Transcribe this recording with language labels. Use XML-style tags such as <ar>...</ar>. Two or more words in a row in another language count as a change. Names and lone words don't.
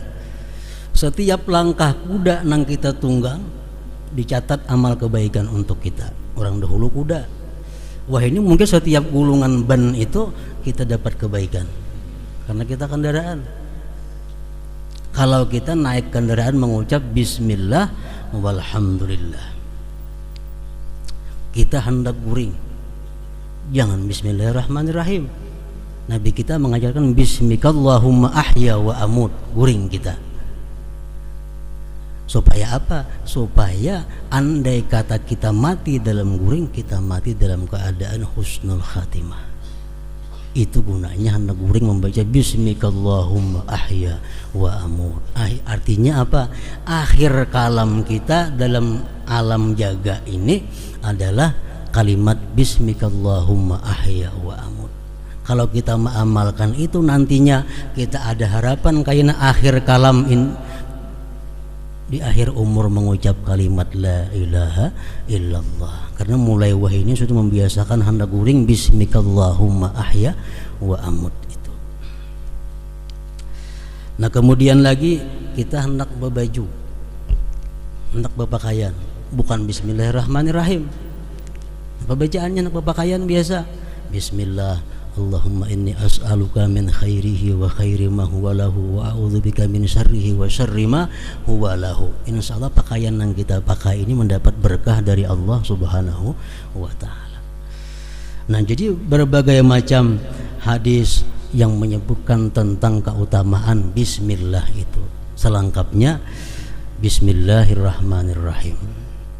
<id>Setiap langkah kuda nang kita tunggang dicatat amal kebaikan untuk kita. Orang dahulu kuda. Wah, ini mungkin setiap gulungan ban itu kita dapat kebaikan karena kita kendaraan. Kalau kita naik kendaraan mengucap</id> <ar>بسم الله والحمد لله.</ar> <id>Kita hendak guring, jangan bismillahirrahmanirrahim. Nabi kita mengajarkan</id> <ar>باسمك اللهم أحيا وأموت,</ar> <id>guring kita. Supaya apa? Supaya andai kata kita mati dalam guring, kita mati dalam keadaan</id> <ar>حسن الخاتمة.</ar> <id>Itu gunanya hendak guring membaca</id> <ar>باسمك اللهم أحيا وأموت.</ar> <id>Artinya apa? Akhir kalam kita dalam alam jaga ini adalah kalimat</id> <ar>باسمك اللهم أحيا وأموت.</ar> <id>Kalau kita mengamalkan itu, nantinya kita ada harapan karena akhir kalam di akhir umur mengucap kalimat</id> <ar>لا إله إلا الله.</ar> <id>Karena mulai wahyu ini sudah membiasakan hendak guring</id> <ar>باسمك اللهم أحيا وأموت</ar> <id>itu. Nah, kemudian lagi kita hendak berbaju, hendak berpakaian, bukan bismillahirrahmanirrahim. Pembacaannya hendak berpakaian biasa,</id> <ar>بسم الله اللهم إني أسألك من خيره وخير ما هو له وأعوذ بك من شره وشر ما هو له.</ar> <id>Insyaallah pakaian yang kita pakai ini mendapat berkah dari Allah</id> <ar>سبحانه وتعالى.</ar> <id>Nah, jadi berbagai macam hadis yang menyebutkan tentang keutamaan bismillah itu. Selengkapnya bismillahirrahmanirrahim.</id>